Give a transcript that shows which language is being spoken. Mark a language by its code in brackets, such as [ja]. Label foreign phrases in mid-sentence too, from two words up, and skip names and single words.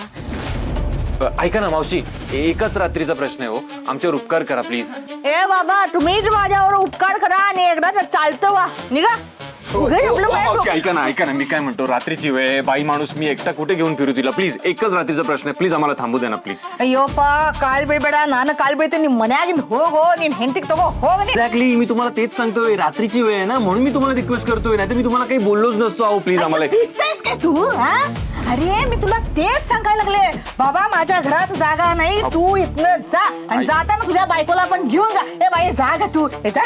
[mr] ऐका ना मावशी एकच रात्रीचा प्रश्न आहे हो. आमच्यावर उपकार करा प्लीज. ए बाबा तुम्हीच माझ्यावर उपकार करा आणि एकदा चालतं वा. निघा. मावशी ऐका ना मी काय म्हणतो रात्रीची वेळ बाई माणूस मी एकटा कुठे घेऊन फिरू तिला. प्लीज एकच रात्रीचा प्रश्न आहे. प्लीज आम्हाला थांबू दे ना प्लीज. [kn] अಯ್ಯೋ ಕಾಲ್ ಬಿಡಬೇಡ ನಾನು ಕಾಲ್ ಬೀಳ್ತೇನೆ ನಿಮ್ಮ ಮನೆಯಾಗಿಂದ ಹೋಗೋ ನೀನ್ ಹೆಂಡತಿಗೆ ತಗೋ ಹೋಗ. [mr] एक्झॅक्टली मी तुम्हाला तेच सांगतोय रात्रीची वेळ आहे ना म्हणून मी तुम्हाला रिक्वेस्ट करतोय. नाही तर मी तुम्हाला काही बोललोच नसतो. अहो प्लीज आम्हाला दिसतोयस का तू. अरे मी तुला तेच सांगायला लागले बाबा, माझ्या घरात जागा नाही, तू इथनं जा आणि आई. जाताना तुझ्या बायकोला पण घेऊन जा. ए बाई जा ग तू, ए जा.